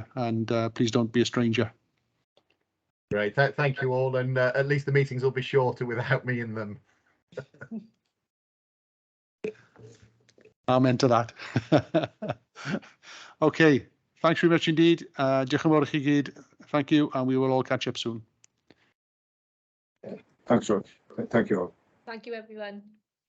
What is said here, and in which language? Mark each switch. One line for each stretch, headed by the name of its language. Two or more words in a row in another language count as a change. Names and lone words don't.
English: And please don't be a stranger. Great, thank you all. And at least the meetings will be shorter without me in them. Amen to that. Okay, thanks very much indeed.
Welsh: Diolch yn fawr i chi gyd.
English: Thank you, and we will all catch up soon. Thanks, Roger. Thank you all. Thank you, everyone.